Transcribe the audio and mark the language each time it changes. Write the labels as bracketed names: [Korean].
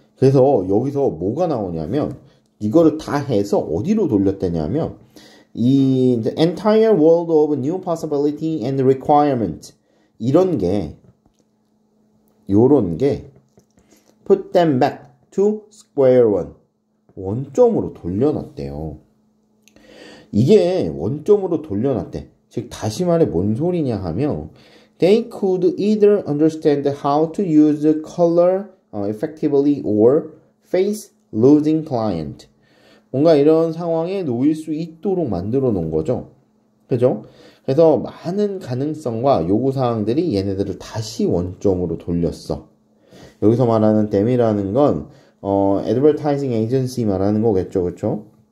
[Korean] 그래서 여기서 뭐가 나오냐면 이거를 다 해서 어디로 돌렸다냐면 이 [English] the entire world of new possibility and requirement [Korean] 요런 게 [English] put them back to square one [Korean] 원점으로 돌려놨대요. 이게 원점으로 돌려놨대. 즉 다시 말해 뭔 소리냐 하면 [English] they could either understand how to use color effectively or face losing client. [Korean] 뭔가 이런 상황에 놓일 수 있도록 만들어 놓은 거죠. 그죠? 그래서 많은 가능성과 요구사항들이 얘네들을 다시 원점으로 돌렸어. 여기서 말하는 them이라는 건 advertising agency 말하는 거겠죠. 그쵸?